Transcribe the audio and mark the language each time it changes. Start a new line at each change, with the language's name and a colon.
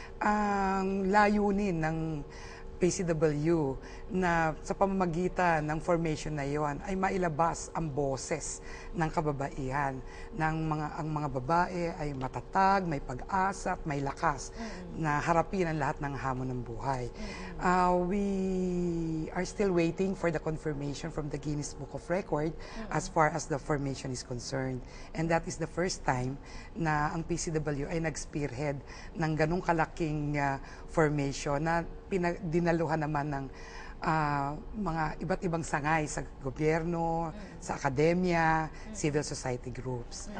Filipino: Ang layunin ng PCW na sa pamamagitan ng formation na iyon ay mailabas ang boses ng kababaihan, ang mga babae ay matatag, may pag-asa at may lakas na harapin ang lahat ng hamon ng buhay.
English: We are still waiting for the confirmation from the Guinness Book of Record as far as the formation is concerned. And that is the first time
Filipino: na ang PCW ay nag-spearhead ng ganong kalaking formation na dinaluhan naman ng mga iba't ibang sangay sa gobyerno, sa akademya, civil society groups.